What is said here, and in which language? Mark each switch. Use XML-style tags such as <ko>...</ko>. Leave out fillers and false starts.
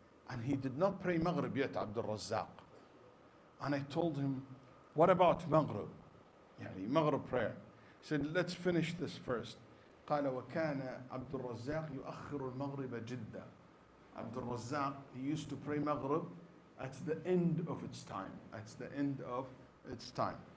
<en>And he did not pray Maghrib yet, Abdul Razzaq. And I told him, what about Maghrib? Maghrib prayer. He said, let's finish this first.</en> <ar>قال وكان عبد الرزاق يؤخر المغرب جدا.</ar> <en>عبد الرزاق, he used to pray Maghrib at the end of its time. At the end of its time.</en>